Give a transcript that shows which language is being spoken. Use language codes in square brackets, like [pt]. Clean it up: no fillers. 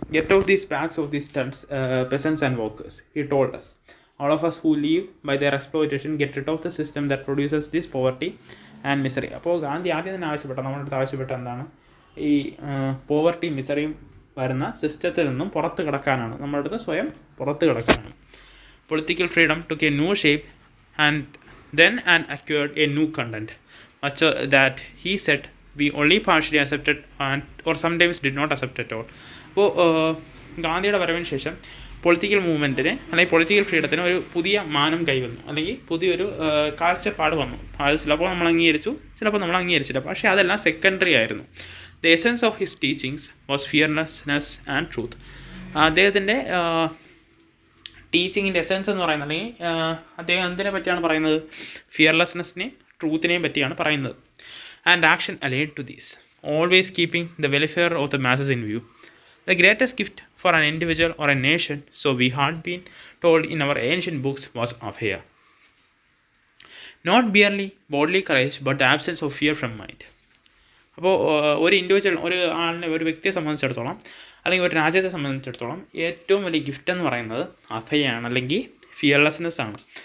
[en] Get out these backs of these peasants and workers, he told us. All of us who live by their exploitation, get rid of the system that produces this poverty and misery. [ml] അപ്പോൾ ഗാന്ധി ആദ്യം തന്നെ നമ്മുടെ അടുത്ത് ആവശ്യപ്പെട്ട എന്താണ്? ഈ poverty മിസറിയും വരുന്ന സിസ്റ്റത്തിൽ നിന്നും പുറത്ത് കിടക്കാനാണ്. നമ്മുടെ അടുത്ത് സ്വയം പുറത്ത് കിടക്കാനാണ്. [en] Political freedom took a new shape and then and acquired a new content. Much that, he said, we only partially accepted or sometimes did not accept at all. [ml] അപ്പോൾ ഗാന്ധിയുടെ വരവിന് ശേഷം പൊളിറ്റിക്കൽ മൂവ്മെൻറ്റിന്, അല്ലെങ്കിൽ പൊളിറ്റിക്കൽ ഫ്രീഡത്തിന് ഒരു പുതിയ മാനം കൈവന്നു, അല്ലെങ്കിൽ പുതിയൊരു കാഴ്ചപ്പാട് വന്നു. അത് ചിലപ്പോൾ നമ്മൾ അംഗീകരിച്ചു, ചിലപ്പോൾ നമ്മൾ അംഗീകരിച്ചില്ല. പക്ഷേ അതെല്ലാം സെക്കൻഡറി ആയിരുന്നു. [en] The essence of his teachings was fearlessness and truth. [ml] അദ്ദേഹത്തിൻ്റെ ടീച്ചിങ്ങിൻ്റെ എസൻസ് എന്ന് പറയുന്നത്, അല്ലെങ്കിൽ അദ്ദേഹം എന്തിനെ പറ്റിയാണ് പറയുന്നത്? ഫിയർലെസ്നെസ്സിനെയും ട്രൂത്തിനെയും പറ്റിയാണ് പറയുന്നത്. [en] And action allied to these, always keeping the welfare of the masses in view. The greatest gift for an individual or a nation, so we had been told in our ancient books, was abhaya. Not merely bodily courage, but the absence of fear from mind. [ml] അപ്പോൾ ഒരു individual, ഒരു ആളിനെ, ഒരു വ്യക്തിയെ സംബന്ധിച്ചിടത്തോളം അല്ലെങ്കിൽ ഒരു രാജ്യത്തെ സംബന്ധിച്ചിടത്തോളം ഏറ്റവും വലിയ ഗിഫ്റ്റ് എന്ന് പറയുന്നത് അഭയമാണ്, അല്ലെങ്കിൽ ഫിയർലെസ്നെസ് ആണ്.